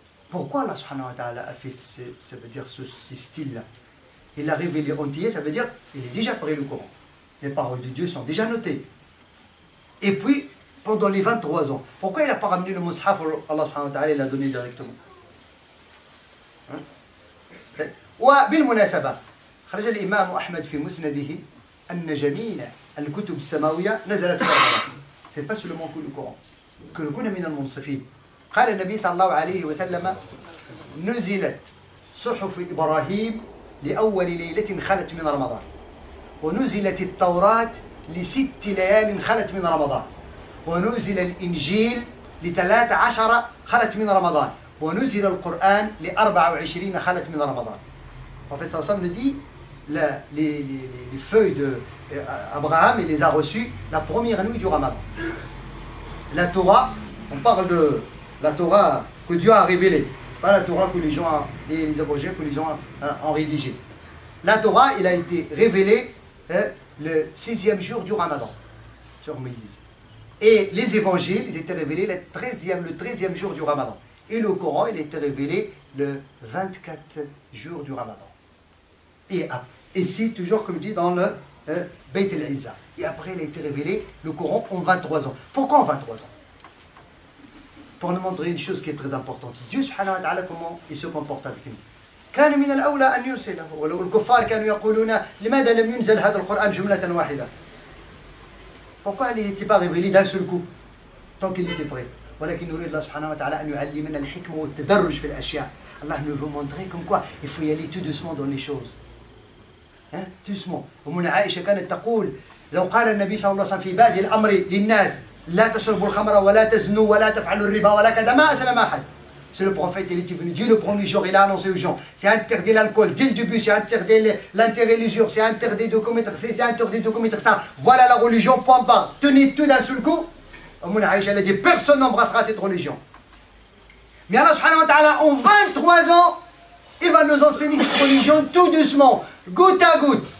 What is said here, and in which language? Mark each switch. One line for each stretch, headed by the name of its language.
French: Pourquoi Allah subhanahu wa ta'ala a fait ça veut dire ce style-là? Il l'a révélé entier, ça veut dire qu'il est déjà prêt le Coran. Les paroles de Dieu sont déjà notées. Et puis, pendant les 23 ans, pourquoi il n'a pas ramené le Mus'haf? Allah subhanahu wa ta'ala l'a donné directement.
Arabic: وبالمناسبة خرج الإمام أحمد في مسنده أن جميع الكتب السماوية نزلت في رمضان.
French: C'est pas seulement que le Coran.
Arabic: Que نكون من المنصفين. قال النبي صلى الله عليه وسلم نزلت صحف إبراهيم لأول ليلة خلت من رمضان. ونزلت التوراة ل6 ليال خلت من رمضان. ونزل الإنجيل ل13 خلت من رمضان. ونزل القرآن ل24 خلت من رمضان.
French: En fait, ça nous dit les feuilles d'Abraham, il les a reçues la première nuit du Ramadan. La Torah, on parle de la Torah que Dieu a révélée, pas la Torah que les gens, les abrégés que les gens ont rédigé. La Torah, il a été révélée le 6e jour du Ramadan, sur Moïse. Et les évangiles, ils étaient révélés le 13e jour du Ramadan. Et le Coran, il a été révélé le 24 jours du Ramadan. Et ici, toujours comme dit dans le Bayt al-Izza. Et après, il a été révélé, le Coran, en 23 ans. Pourquoi en 23 ans? Pour nous montrer une chose qui est très importante. Dieu subhanahu wa ta'ala, comment il se comporte avec nous.
Arabic: كان من الأولى أن يرسله ولو الكفار كانوا يقولون لماذا لم ينزل هذا القرآن جملة واحدة.
French: Pourquoi il n'était pas révélé d'un seul coup tant qu'il était prêt.
Arabic: ولكن يريد الله سبحانه وتعالى أن يعلمنا الحكمة والتدرج في الأشياء.
French: Allah nous veut montrer comme quoi il faut y aller tout doucement dans les choses. doucement.
Arabic: ومن عائشة كانت تقول لو قال النبي صلى الله عليه وسلم في بادئ الأمر للناس لا تشربوا الخمر ولا تزنوا ولا تفعلوا الربا ولا كذا ما أسلم أحد.
French: C'est le prophète, il était venu. Dieu le premier jour, il a annoncé aux gens. C'est interdit l'alcool. Dès le début, c'est interdit l'intérêt l'usure. C'est interdit de commettre c'est interdit de commettre ça. Voilà la religion, point barre. Tenez tout d'un seul coup. Mouna Aïcha, elle a dit, personne n'embrassera cette religion. Mais Allah subhanahu wa ta'ala, en 23 ans, il va nous enseigner cette religion tout doucement, goutte à goutte.